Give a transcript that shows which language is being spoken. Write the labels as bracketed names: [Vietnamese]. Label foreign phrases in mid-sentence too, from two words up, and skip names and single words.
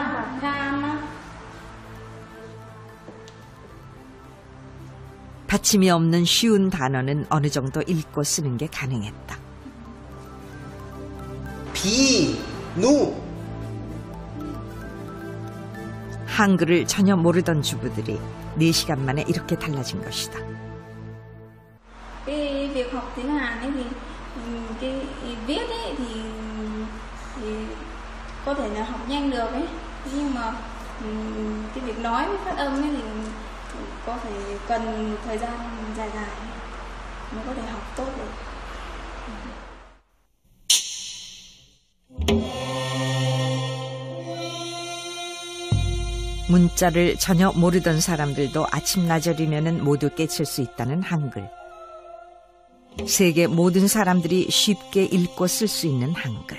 [Korean] 받침이 없는 쉬운 단어는 어느 정도 읽고 쓰는 게 가능했다. 비누 한글을 전혀 모르던 주부들이 4시간 만에 이렇게 달라진 것이다. [Vietnamese] cái việc học tiếng Hàn ấy thì cái viết ấy thì có thể là học nhanh được ấy, nhưng mà cái việc nói với phát âm ấy thì có thể cần thời gian dài mới có thể học tốt được. [Korean] 문자를 전혀 모르던 사람들도 아침나절이면 모두 깨칠 수 있다는 한글. 세계 모든 사람들이 쉽게 읽고 쓸 수 있는 한글.